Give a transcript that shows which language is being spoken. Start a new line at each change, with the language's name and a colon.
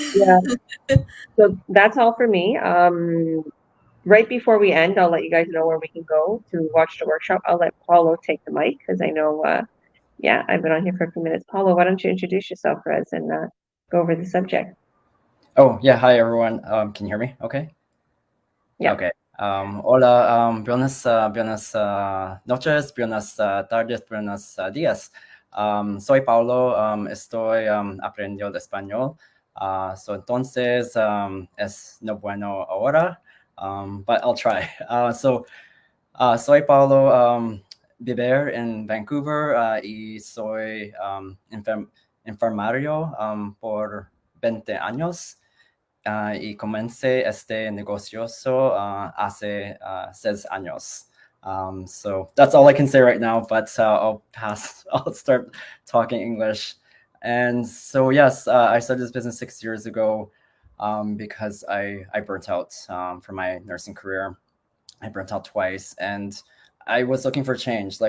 English: yeah. So that's all for me. Right before we end, I'll let you guys know where we can go to watch the workshop. I'll let Paulo take the mic because I know, yeah, I've been on here for a few minutes. Paulo, why don't you introduce yourself, Rez, and go over the subject? Oh, yeah. Hi, everyone. Can you hear me? Okay. Yeah. Okay.
Spanish: Hola, buenas noches, buenas tardes, buenos días. Soy Paulo, estoy aprendiendo español. So entonces es no bueno ahora,
English: but I'll try.
Spanish: Soy Paulo, viver en Vancouver y soy enfermario por 20 años. Y comencé este negocio hace 6 años.
English: So that's all I can say right now, but I'll start talking English. And so, yes, I started this business 6 years ago because I burnt out from my nursing career. I burnt out twice, and I was looking for change.